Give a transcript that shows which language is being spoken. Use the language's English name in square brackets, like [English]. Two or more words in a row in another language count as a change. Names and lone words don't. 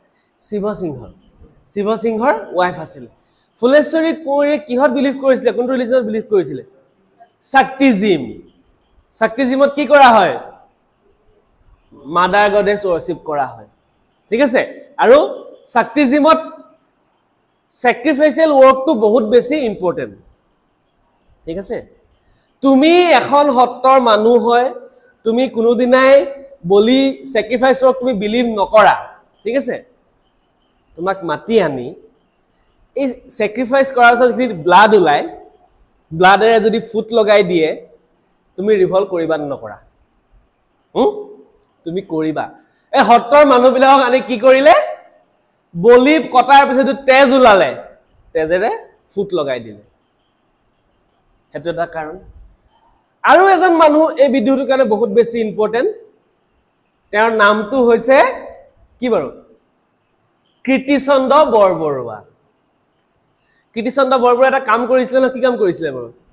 [Assamese] শিৱ সিংহৰ ওয়াইফ আছিল ফুলেশ্বৰী কোঁৱৰীয়ে কিহত বিলিভ কৰিছিলে কোনটো ৰিলিজনত বিলিভ কৰিছিলে শক্তিজিমত কি কৰা হয় [English] mother goddess worship [Assamese] কৰা হয় ঠিক আছে আৰু শক্তিজিমত [English] sacrificial work [Assamese] টো বহুত বেছি ইম্পৰ্টেন্ট ঠিক আছে তুমি এখন হত্তৰ মানুহ হয় তুমি কোনোদিনাই বলি [English] sacrifice work [Assamese] তুমি বিলিভ নকৰা ঠিক আছে তোমাক মাতি আনি এই sacrifice কৰাৰ পিছত যদি ব্লাড ওলাই ব্লাডেৰে যদি ফুট লগাই দিয়ে তুমি ৰিভল্ট কৰিবা নকৰা তুমি কৰিবা এই হত্তৰ মানুহবিলাকক আনি কি কৰিলে বলি কটাৰ পিছত তেজ ওলালে তেজেৰে ফুট লগাই দিলে হেতু এটা কাৰণ আৰু এজন মানুহ এই বিদ্ৰোহটোৰ কাৰণে বহুত বেছি ইম্পৰ্টেন্ট তেওঁৰ নামটো হৈছে কি বাৰু কীৰ্তিচন্দ্ৰ বৰবৰুৱা কীৰ্তিচন্দ্ৰ বৰবৰুৱা এটা কাম কৰিছিলে না কি কাম কৰিছিলে বাৰু